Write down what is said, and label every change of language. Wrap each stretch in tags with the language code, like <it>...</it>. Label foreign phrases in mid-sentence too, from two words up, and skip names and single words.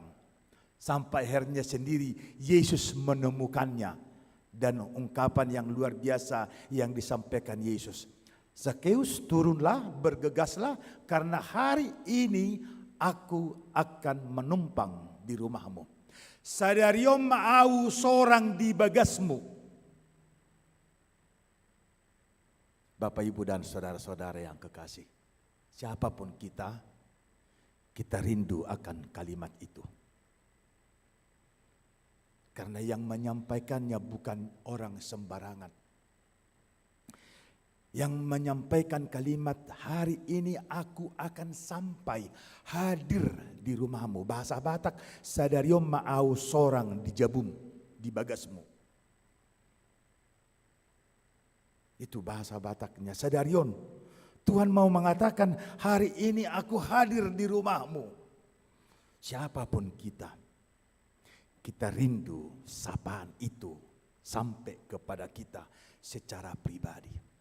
<id>Sampai akhirnya sendiri Yesus menemukannya dan ungkapan yang luar biasa yang disampaikan Yesus. Zakeus, turunlah, bergegaslah, karena hari ini aku akan menumpang di rumahmu.</id> <bbc>Sadariom ma'au sorang di bagasmu.</bbc> <id>Bapak, Ibu, dan saudara-saudara yang kekasih, siapapun kita rindu akan kalimat itu. Karena yang menyampaikannya bukan orang sembarangan. Yang menyampaikan kalimat hari ini aku akan sampai hadir di rumahmu. Bahasa Batak,</id> <bbc>sadariom ma'au sorang di jabum, di bagasmu.</bbc> <id>Itu bahasa Bataknya, sadarion. Tuhan mau mengatakan hari ini aku hadir di rumahmu. Siapapun kita rindu sapaan itu sampai kepada kita secara pribadi.</id>